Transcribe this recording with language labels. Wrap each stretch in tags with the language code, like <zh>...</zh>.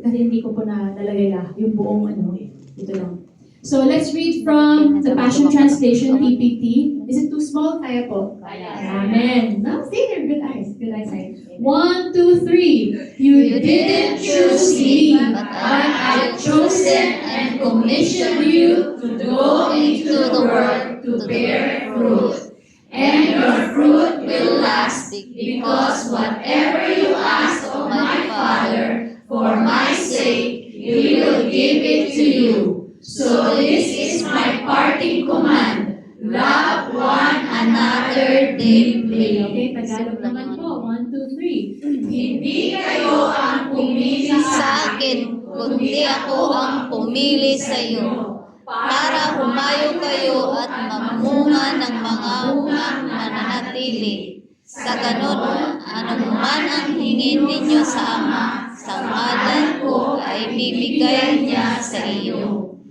<tl>Kasi hindi ko po na nalagay yung buong ito lang.</tl> <en>So let's read from the Passion Translation, PPT. Is it too small?</en> <tl>Kaya po.</tl> <en>Amen. No, stay there. Good eyes. Good eyesight. 1, 2, 3. You didn't choose me, but I chosen and commissioned you to go into the world to bear fruit. And your fruit will last, because whatever you ask of my Father for my sake, He will give it to you. So this is my parting command. Love one another deeply. Okay,</en> <tl>Tagalog naman po. 1, 2, 3. Hindi kayo ang pumili Sa akin, kundi ako ang pumili sa iyo, para humayo kayo at mamunga ng mga ungang mananatili. Sa ganon, anuman ang hingin ninyo sa Ama, sa ngalan ko ay bibigay niya sa iyo.</tl>